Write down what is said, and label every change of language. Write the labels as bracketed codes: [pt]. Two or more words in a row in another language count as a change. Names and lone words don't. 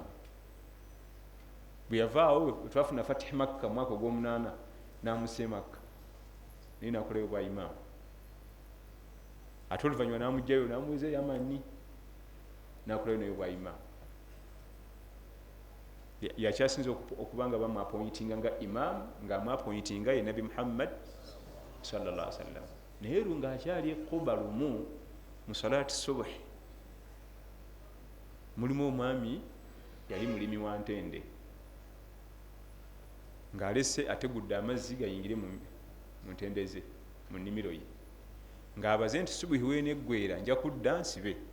[lg] Bwe yavaawo twafuna Fatih Makka mwaka ogw'omunaana n'amussa Makka naye nakolayo obwa imaamu. Ate oluvannyuma n'amugjayo n'amuweza Yamani nakolayo naye obwa imaamu. Yakyasinza okuba nga bamwapointinga nga imaamu ng'amwapointinga ye Nabi Muhammad [ar] صلى الله عليه وسلم. [lg] Naye nga akyali Quba lumu mu salaati subuhi mulimu omwami yali mulimi wa ntende ng'alese ategudde amazzi gayingire mu ntende ze mu nnimiro ye ng'abaze nti subuhi weeneggwera nja kudda nsibe.